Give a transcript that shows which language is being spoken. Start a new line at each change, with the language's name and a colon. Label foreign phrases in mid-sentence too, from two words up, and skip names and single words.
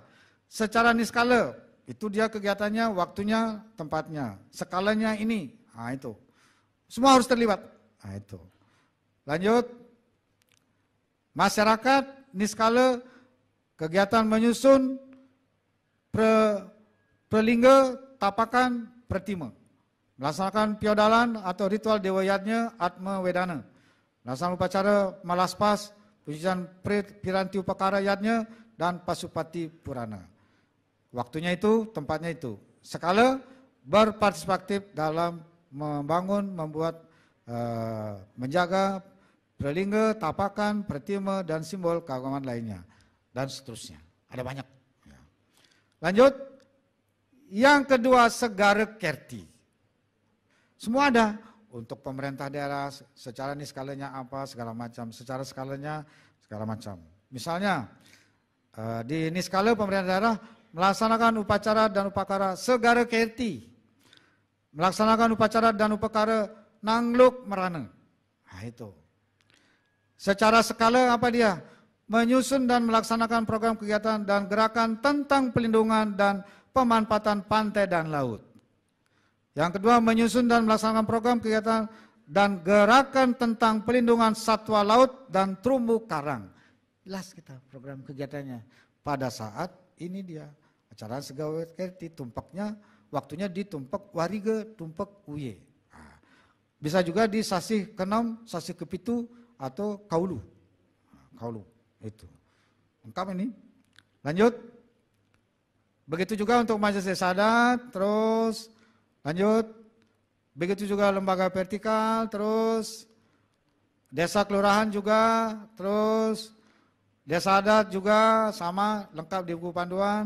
Indonesian: Secara niskala. Itu dia kegiatannya, waktunya, tempatnya. Skalanya ini. Nah itu. Semua harus terlibat. Nah itu. Lanjut. Masyarakat niskala. Kegiatan menyusun prelingga, tapakan, pertima. Melaksanakan piodalan atau ritual dewa yatnya, atma wedana. Melaksanakan upacara malaspas, pencucian piranti upakara yatnya, dan pasupati purana. Waktunya itu, tempatnya itu. Skala berpartisipatif dalam membangun, membuat, menjaga prelingga, tapakan, pertima, dan simbol keagamaan lainnya. Dan seterusnya. Ada banyak. Lanjut. Yang kedua, segara kerti. Semua ada. Untuk pemerintah daerah, secara niskalanya apa, segala macam. Secara skalanya, segala macam. Misalnya, di niskala pemerintah daerah, melaksanakan upacara dan upakara segara kerti. Melaksanakan upacara dan upakara nangluk merana. Nah itu. Secara skala apa dia? Menyusun dan melaksanakan program kegiatan dan gerakan tentang pelindungan dan pemanfaatan pantai dan laut. Yang kedua, menyusun dan melaksanakan program kegiatan dan gerakan tentang pelindungan satwa laut dan terumbu karang. Jelas kita program kegiatannya. Pada saat ini dia acara segala kerti, tumpeknya, waktunya ditumpek wariga, tumpek uye. Nah, bisa juga di sasih ke-6, sasih ke-7 atau kaulu. Kaulu itu. Lengkap ini. Lanjut. Begitu juga untuk majelis desa adat, terus lanjut. Begitu juga lembaga vertikal, terus desa kelurahan juga, terus desa adat juga sama, lengkap di buku panduan.